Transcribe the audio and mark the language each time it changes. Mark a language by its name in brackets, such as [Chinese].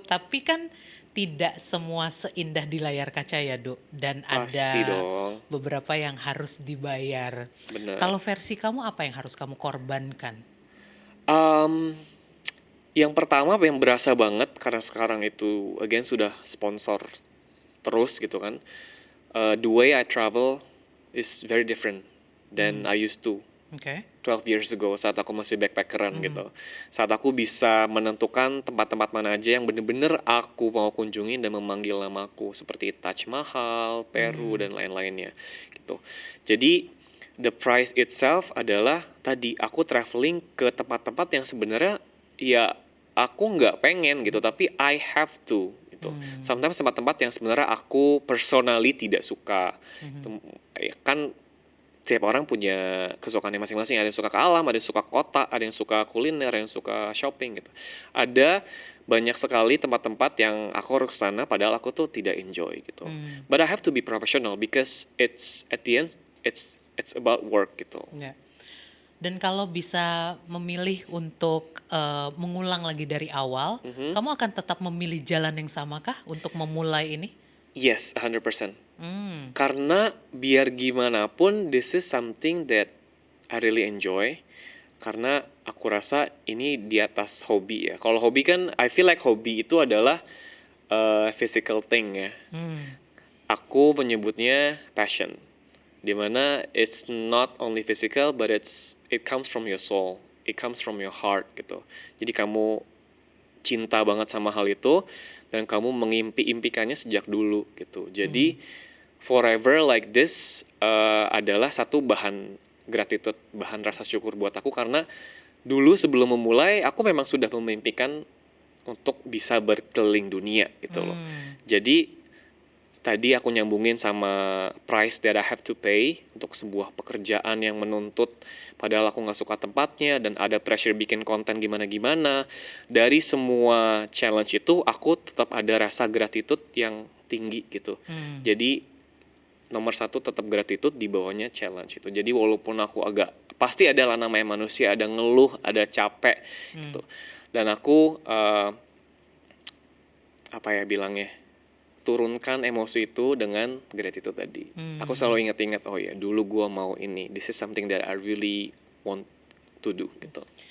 [Indonesian] Tapi kan tidak semua seindah di layar kaca ya, Dok. Dan Pasti ada dong. beberapa yang harus dibayar. Bener. Kalau versi kamu apa yang harus kamu korbankan? Um, yang pertama yang berasa banget karena sekarang itu again sudah sponsor terus gitu kan. [English] The way I travel is very different than I used to [Indonesian] Oke. [English] 12 years ago [Indonesian] saat aku masih backpackeran gitu. Saat aku bisa menentukan tempat-tempat mana aja yang bener-bener aku mau kunjungi dan memanggil namaku seperti Taj Mahal, Peru dan lain-lainnya gitu. Jadi [English] the price itself [Indonesian] adalah tadi aku traveling ke tempat-tempat yang sebenarnya ya aku nggak pengen gitu tapi [English] I have to [Indonesian] gitu. Sometimes tempat-tempat yang sebenarnya aku personally tidak suka. Kan setiap orang punya kesukaannya masing-masing. Ada yang suka ke alam, ada yang suka kota, ada yang suka kuliner, ada yang suka shopping gitu. Ada banyak sekali tempat-tempat yang aku harus kesana padahal aku tuh tidak enjoy gitu. [English] But I have to be professional because it's at the end it's about work gitu. [Indonesian] Ya. Dan kalau bisa memilih untuk mengulang lagi dari awal, kamu akan tetap memilih jalan yang sama kah untuk memulai ini? [English] Yes, 100%. [Indonesian] Karena biar gimana pun [English] this is something that I really enjoy. [Indonesian] Karena aku rasa ini di atas hobi ya. Kalau hobi kan [English] I feel like [Indonesian] hobi itu adalah physical thing ya. Aku menyebutnya passion. [English] Dimana it's not only physical but it comes from your soul. It comes from your heart gitu. [Indonesian] Jadi kamu cinta banget sama hal itu dan kamu mengimpi-impikannya sejak dulu gitu. Jadi [English] forever like this [Indonesian] adalah satu bahan gratitude, bahan rasa syukur buat aku karena dulu sebelum memulai aku memang sudah memimpikan untuk bisa berkeliling dunia gitu loh. Jadi tadi aku nyambungin sama [English] price that I have to pay [Indonesian] untuk sebuah pekerjaan yang menuntut padahal aku nggak suka tempatnya dan ada pressure bikin konten gimana-gimana. Dari semua challenge itu aku tetap ada rasa gratitude yang tinggi gitu. Jadi nomor satu tetap gratitude di bawahnya challenge itu. Jadi walaupun aku agak pasti adalah namanya manusia, ada ngeluh, ada capek gitu. Dan aku apa ya bilangnya? Turunkan emosi itu dengan gratitude tadi. Aku selalu ingat-ingat, oh ya dulu gua mau ini. [English] This is something that I really want to do gitu.